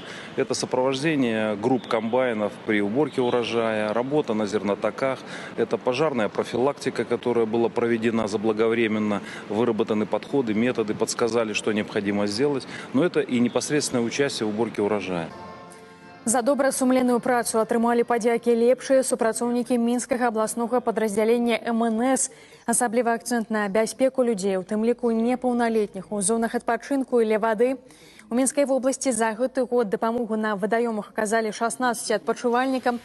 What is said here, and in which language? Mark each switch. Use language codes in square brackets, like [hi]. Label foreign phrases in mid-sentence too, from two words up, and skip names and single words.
[ru] Это сопровождение групп комбайнов при уборке урожая, работа на зернотоках, это пожарная профилактика, которая была проведена заблаговременно, выработаны подходы, методы, подсказали, что необходимо сделать, но это и непосредственное участие в уборке урожая. [be] За добрасумленную працу атрымалі падзякі лепшыя супрацоўнікі Мінскага абласнога падраздзялення МНС. Асаблівы акцэнт на бяспеку людзей, у тым ліку непаўналетніх у зонах адпачынку і ля вады. У Мінскай вобласці за гэты год дапамогу на вадаёмах аказалі 16 адпачывальнікам.